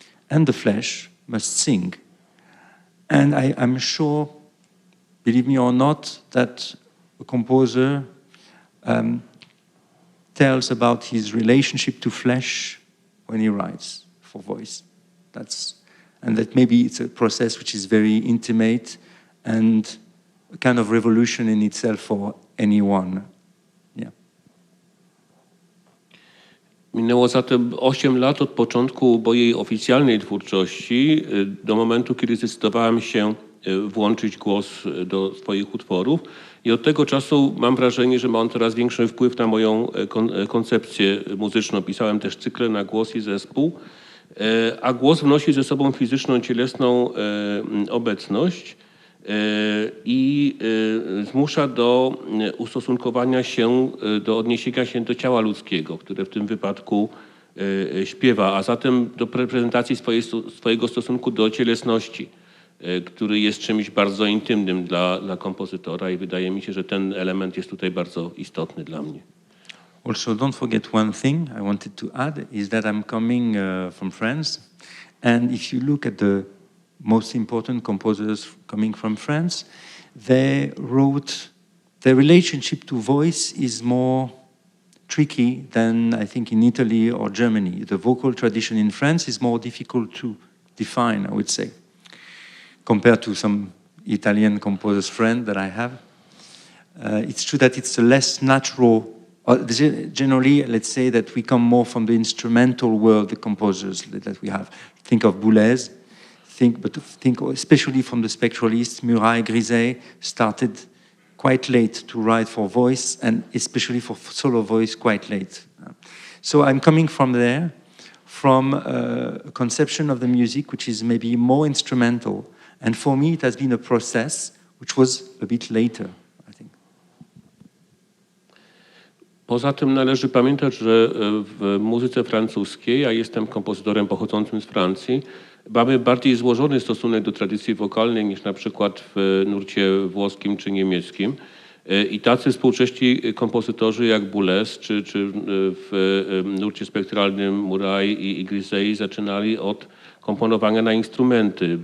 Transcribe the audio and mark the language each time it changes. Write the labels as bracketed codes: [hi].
[en] and the flesh must sing. And I'm sure, believe me or not, that a composer tells about his relationship to flesh when he writes for voice. And that maybe it's a process which is very intimate and a kind of revolution in itself for anyone. Yeah. [pl] Minęło zatem 8 lat od początku mojej oficjalnej twórczości do momentu, kiedy zdecydowałem się włączyć głos do swoich utworów. I od tego czasu mam wrażenie, że ma on coraz większy wpływ na moją koncepcję muzyczną. Pisałem też cykle na głos i zespół. A głos wnosi ze sobą fizyczną, cielesną obecność i zmusza do ustosunkowania się, do odniesienia się do ciała ludzkiego, które w tym wypadku śpiewa, a zatem do prezentacji swojego stosunku do cielesności, który jest czymś bardzo intymnym dla kompozytora i wydaje mi się, że ten element jest tutaj bardzo istotny dla mnie. [en] Also, don't forget one thing I wanted to add is that I'm coming from France, and if you look at the most important composers coming from France, they wrote, their relationship to voice is more tricky than I think in Italy or Germany. The vocal tradition in France is more difficult to define, I would say, compared to some Italian composers' friend that I have. It's true that it's a less natural. Generally, let's say that we come more from the instrumental world, the composers that we have. Think of Boulez, think especially from the spectralists, Murat, Griset started quite late to write for voice, and especially for solo voice quite late. So I'm coming from there, from a conception of the music which is maybe more instrumental, and for me it has been a process which was a bit later. [pl] Poza tym należy pamiętać, że w muzyce francuskiej, ja jestem kompozytorem pochodzącym z Francji, mamy bardziej złożony stosunek do tradycji wokalnej niż na przykład w nurcie włoskim czy niemieckim. I tacy współcześni kompozytorzy jak Boulez czy w nurcie spektralnym Murat i Griset zaczynali od komponowania na instrumenty.